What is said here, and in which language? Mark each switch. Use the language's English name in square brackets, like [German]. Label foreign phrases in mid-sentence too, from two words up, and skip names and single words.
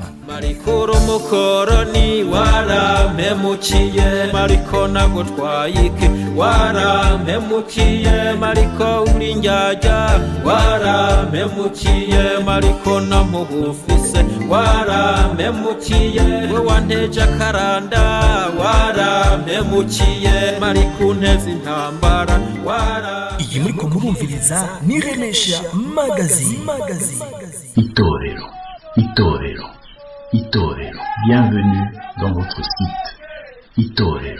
[Rundi] Marikoro mukoroni warampemukiye, mariko nagutwayike warampemukiye, mariko uri njyajya warampemukiye, mariko namubufise warampemukiye, we wanteje akaranda warampemukiye, mariko unteze intambara Iyi muriko murumviriza ni Remesha Magazine. Itorero. [French] Bienvenue dans votre site. [Rundi] Itorero.